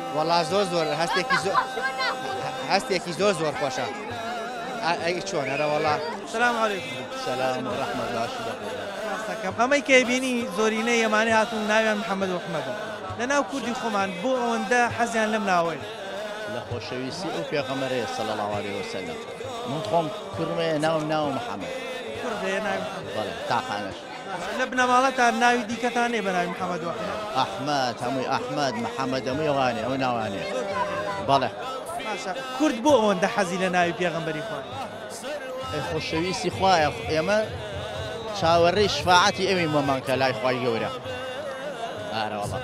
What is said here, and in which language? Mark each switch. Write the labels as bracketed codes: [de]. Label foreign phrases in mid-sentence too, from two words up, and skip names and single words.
[ckb] وەڵا زۆر هەستێکی زۆر خۆشە ئەی چۆن هەرەوەڵا [ar] سلام عەلەیکوم سەلام و ڕەحمەت [ckb] باشە ئەمەی کە بینی زۆرینەی ئەمانەی هاتوون ناویان محەممەد ئەحمەدە لەناو کوردی خۆمان بۆ ئەوەندە حەزیان لەم ناوەی لە خۆشەویستی ئەو پێغەمبەرەیە [ar] صلی الله عليه وسلم [ckb] من خۆم کوڕمێ ناو محەممەد کوردەیە ناوی بەڵێ تاقانەش لە بنەماڵەتان ناوی دیکەتان هەیە بە ناوی محەممەد ئەحمەد هەمووی ئەحمەد محەممەد هەمووی ئەوانێ ئەو ناوانێ بەڵێ کورد بۆ ئەوەندە حەزی لە ناوی پێغەمبەری خوا خۆشەویستی خوایە ئێمە چاوەڕێی شفاعەتی ئەوی مەمان کە لای خوای گەورە ئارەوەڵا